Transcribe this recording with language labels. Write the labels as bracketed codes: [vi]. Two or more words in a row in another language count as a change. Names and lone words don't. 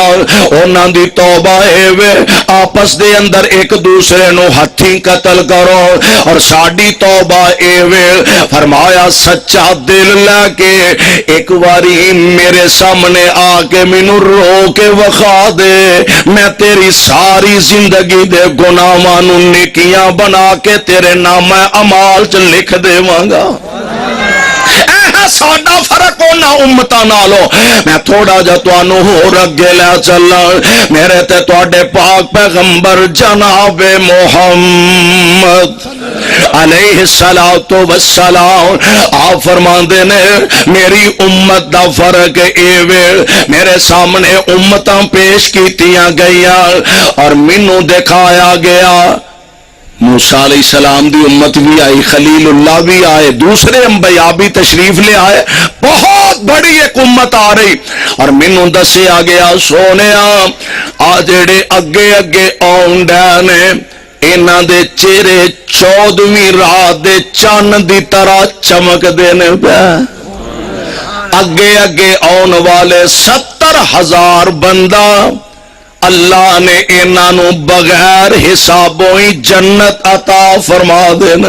[pa] انہاں دی توبہ اے وے آپس دے اندر ایک دوسرے نو ہتھیں قتل کرو، اور ساڈی توبہ اے وے فرمایا سچا دل لے کے ایک واری میرے سامنے آ کے مینوں رو کے وخا دے، میں تیری ساری زندگی دے گناہاں نو نیکیاں بنا کے تیرے نام امال چ لکھ دیواں گا۔ ساڈا فرق ہونا امتاں نالوں۔ میں تھوڑا جا تانوں ہور اگے لے چلا، میرے تے تواڈے پاک پیغمبر جناب محمد [ar] علیہ الصلوۃ والسلام [pa] آپ فرماندے نے میری امت دا فرق اے وے، میرے سامنے امتاں پیش کیتیاں گئیاں اور مینوں دکھایا گیا۔ موسیٰ [ar] علیہ السلام [pa] دی امت بھی آئی، خلیل اللہ بھی آئے، دوسرے انبیاء بھی تشریف لے آئے، بہت بڑی ایک امت آ رہی، اور مینوں دسیا گیا سونیا آ جڑے اگے اگے آؤن ڈے نے انہاں دے چہرے 14ویں رات دے چن دی طرح چمک دے نے پے۔ اگے اگے آؤن والے 70,000 بندہ اللہ نے انہاں نو بغیر حسابوں ہی جنت عطا فرما دینا۔